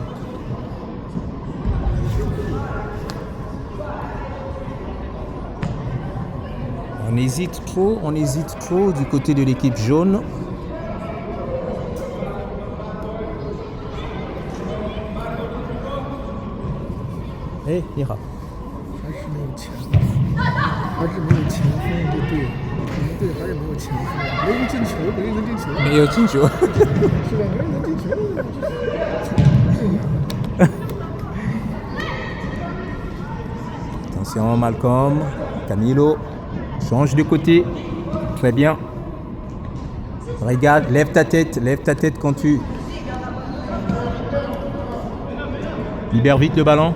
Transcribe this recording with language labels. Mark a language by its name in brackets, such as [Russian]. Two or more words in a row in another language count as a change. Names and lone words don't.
[French] On hésite trop du côté de l'équipe jaune. Eh, Ira. [Chinese] 还是没有前锋这队，我们队还是没有前锋，没人进球，没人能进球，没有进球。是吧？没人能进球。 [French] Attention, Malcolm, Camilo, change de côté. Très bien. Regarde, lève ta tête quand tu... Libère vite le ballon.